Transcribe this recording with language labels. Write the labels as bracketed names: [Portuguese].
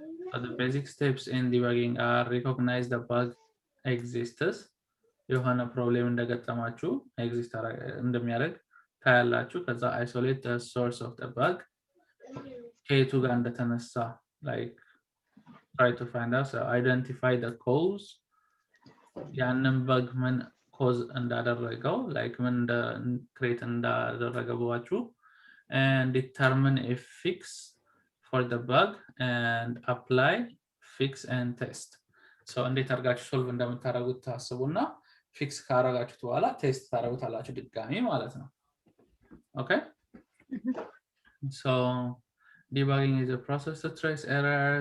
[English] So the basic steps in debugging are recognize the bug exists. [Amharic] የሆነ ፕሮብሌም እንደገጠማችሁ ኤግዚስት እንደሚያደርግ ታያላችሁ። ከዛ [English] isolate the source of the bug. [Amharic] ከየቱ ጋር እንደተነሳ [English] like try to find out, so identify the cause. [Amharic] ያንን [English] bug [Amharic] ምን [English] cause [Amharic] እንዳደረገው [English] like ምን create [Amharic] እንዳደረገባችሁ [English] and determine a fix for the bug and apply fix and test. [Amharic] So እንዴት አድርጋችሁ ሶልቭ እንደምታደርጉት ታስቡና ፊክስ ካደረጋችሁት በኋላ ቴስት ታደርጉታላችሁ ድጋሚ ማለት ነው። Okay? [English] So debugging is a process to trace error.